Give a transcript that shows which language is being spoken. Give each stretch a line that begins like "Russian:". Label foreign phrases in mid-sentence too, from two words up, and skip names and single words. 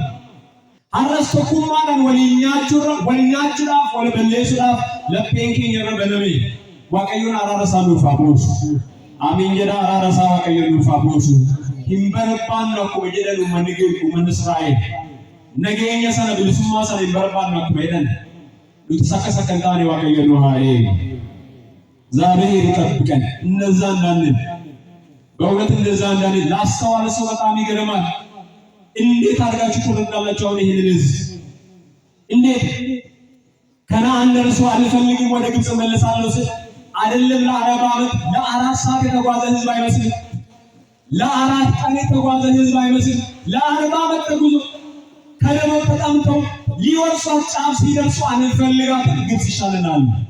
Oromo: Har'as tokkummaadhaan waliin nyaachuudhaaf wal balleessuudhaaf lapheen keenya irra baname. Waaqayyoon araara isaa nuuf haa buusu. Amiin jedhaa araara isaa waaqayyoon nuuf haa buusu. Hin barbaannu akkuma jedhan uummanni Israa'el. Nageenya sana bilisummaa sana hin barbaannu akkuma jedhan. Nuti akka hin taane waaqayyoon nu haa eegu.
Amharic: እግዚአብሔር ይጠብቀን። እነዛ እንዳንል በእውነት እንደዛ እንዳንል ላስተዋለ ሰው በጣም ይገርማል። እንዴት አድርጋችሁ ትረዳላችሁ? አሁን ይሄንን ህዝብ እንዴት ከነዓን ደርሶ አልፈልግም ወደ ግብጽ መለሳለሁ ሲል አይደለም ለ40 ዓመት ለ4 ሰዓት የተጓዘ ህዝብ አይመስልም። ለ4 ቀን የተጓዘ ህዝብ አይመስልም። ለ40 ዓመት ተጉዞ ከደረው ተጠምተው ሊወርሷት ጫፍ ሲደርሱ አንፈልጋትም ግብጽ ይሻለናል።